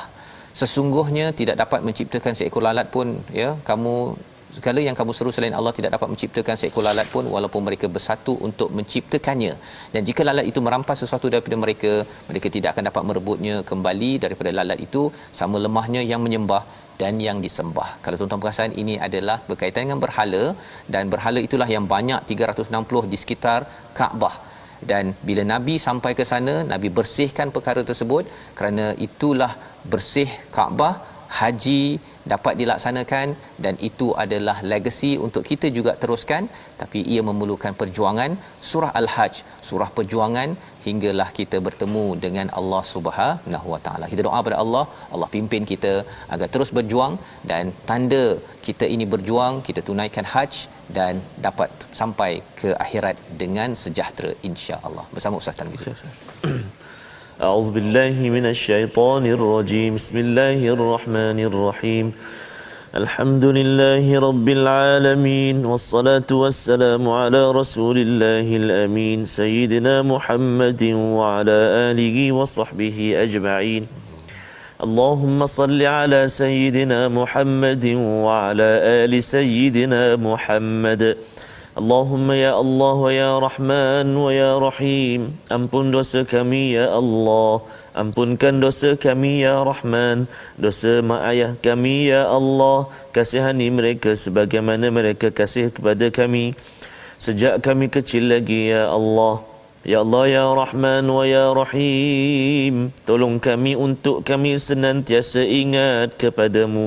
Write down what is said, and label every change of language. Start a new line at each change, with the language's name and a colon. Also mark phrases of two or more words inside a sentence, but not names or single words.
Malay: Sesungguhnya tidak dapat menciptakan seekor lalat pun ya, segala yang kamu seru selain Allah tidak dapat menciptakan seekor lalat pun, walaupun mereka bersatu untuk menciptakannya. Dan jika lalat itu merampas sesuatu daripada mereka, mereka tidak akan dapat merebutnya kembali daripada lalat itu. Sama lemahnya yang menyembah dan yang disembah. Kalau tuan-tuan perasan, ini adalah berkaitan dengan berhala, dan berhala itulah yang banyak 360 di sekitar Kaabah. Dan bila Nabi sampai ke sana, Nabi bersihkan perkara tersebut, kerana itulah bersih Kaabah, haji dapat dilaksanakan, dan itu adalah legasi untuk kita juga teruskan, tapi ia memerlukan perjuangan. Surah Al-Hajj, surah perjuangan, hinggalah kita bertemu dengan Allah
Arabic: سبحانه وتعالى.
Malay: Kita doa pada Allah, Allah pimpin kita agar terus berjuang, dan tanda kita ini berjuang, kita tunaikan hajj dan dapat sampai ke akhirat dengan sejahtera, insya-Allah. Bersama Ustaz Tarmizi.
Arabic: أعوذ بالله من الشيطان الرجيم بسم الله الرحمن الرحيم الحمد لله رب العالمين والصلاة والسلام على رسول الله الأمين سيدنا محمد وعلى آله وصحبه أجمعين اللهم صل على سيدنا محمد وعلى آل سيدنا محمد اللهم يا الله ويا رحمن ويا رحيم,
Malay: ampun dosa kami
Arabic: يا الله,
Malay: ampunkan dosa kami
Arabic: يا رحمن,
Malay: dosa mak ayah kami
Arabic: يا الله,
Malay: kasihani mereka sebagaimana mereka kasih kepada kami sejak kami kecil lagi
Arabic: يا الله. يا الله يا رحمن ويا رحيم,
Malay: tolong kami untuk kami senantiasa ingat kepadamu.